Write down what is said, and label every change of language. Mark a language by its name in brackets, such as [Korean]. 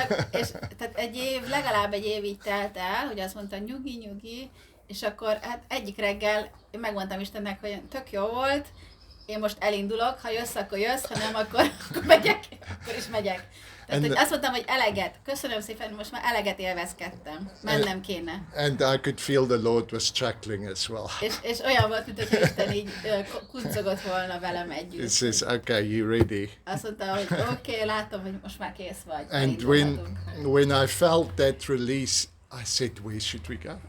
[Hungarian] és tehát legalább egy év így telt el, hogy azt mondta, nyugi, és akkor hát egyik reggel én megmondtam Istennek, hogy tök jó volt, én most elindulok, ha jössz, akkor jössz, ha nem, akkor megyek, akkor is megyek. Tehát hogy azt mondtam, hogy eleget, köszönöm szépen, most már eleget élvezkedtem, mennem kéne. [English] And I could feel the Lord was chuckling as well. [Hungarian] És olyan volt, mintha Isten így kuncogott volna velem együtt. [English] He says, okay, you ready? [Hungarian] Azt mondta, hogy oké, látom, hogy most már kész vagy. [English] And when I felt that release, I said, where should we go?